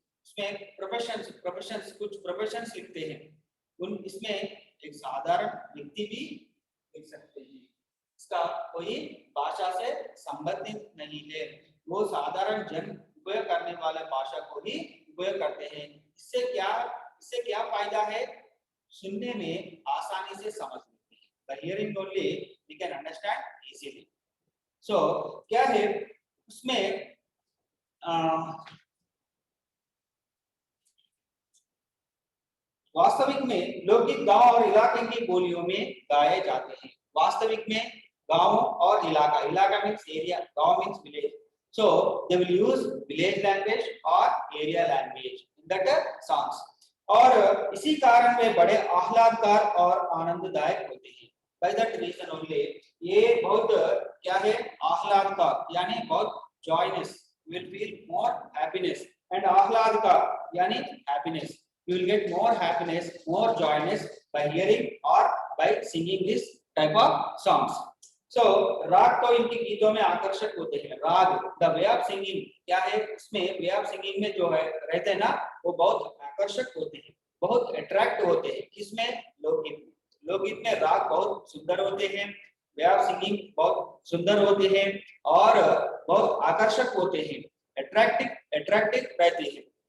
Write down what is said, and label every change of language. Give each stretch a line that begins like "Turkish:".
Hindi: उसमें प्रोफेशंस कुछ प्रोफेशंस लिखते हैं। उन इसमें एक साधारण व्यक्ति भी लिख सकते हैं। इसका कोई भाषा से संबंधित नहीं है। वो साधारण जन उपयोग करने वाले भाषा को ही उपयोग करते हैं। इससे क्या फायदा है? सुनने में आसानी से समझ लेते हैं।
English: By hearing only we can understand easily. So
Hindi: क्या है उसमें वास्तविक में लोकगीत गांव और इलाके की बोलियों में गाए जाते हैं। वास्तविक में गांव और इलाका
English: Means area, गांव means village, so they will use village language or area language in that songs।
Hindi: और इसी कारण वे बड़े आह्लादकार और आनंददायक होते हैं।
English: by that reason only
Hindi: ये बहुत क्या है आह्लादकार यानी बहुत
English: joyous, you will feel more happiness, and
Hindi: आह्लादकार यानी
English: happiness, you will get more happiness, more joyness by hearing or by singing this type of songs।
Hindi: So राग तो इनके गीतों में आकर्षक होते हैं। राग
English: the way of singing
Hindi: क्या है उसमें
English: way of singing
Hindi: में जो है रहते हैं ना वो बहुत आकर्षक होते हैं, बहुत अट्रैक्ट होते हैं। किसमें? लोकगीत में राग बहुत सुंदर होते हैं,
English: way of singing
Hindi: बहुत सुंदर होते हैं और बहुत आकर्षक होते हैं, अट्रैक्टिव रहते हैं।